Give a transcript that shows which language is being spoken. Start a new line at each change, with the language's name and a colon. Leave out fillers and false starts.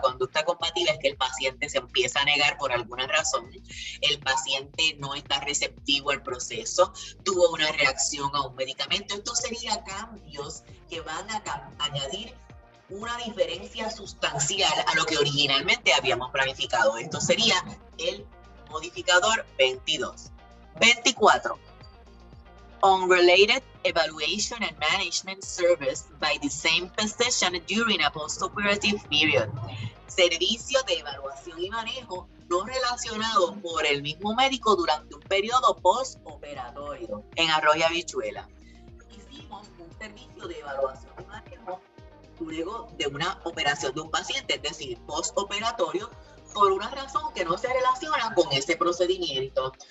Spanish: Conducta combativa es que el paciente se empieza a negar por alguna razón, el paciente no está receptivo al proceso, tuvo una reacción a un medicamento. Esto sería cambios que van a añadir una diferencia sustancial a lo que originalmente habíamos planificado. Esto sería el modificador 22. 24.
English: Unrelated evaluation and management service by the same physician during a post-operative period.
Spanish: Servicio de evaluación y manejo no relacionado por el mismo médico durante un periodo postoperatorio. En arroz y habichuela, hicimos un servicio de evaluación y manejo luego de una operación de un paciente, es decir, postoperatorio, por una razón que no se relaciona con ese procedimiento.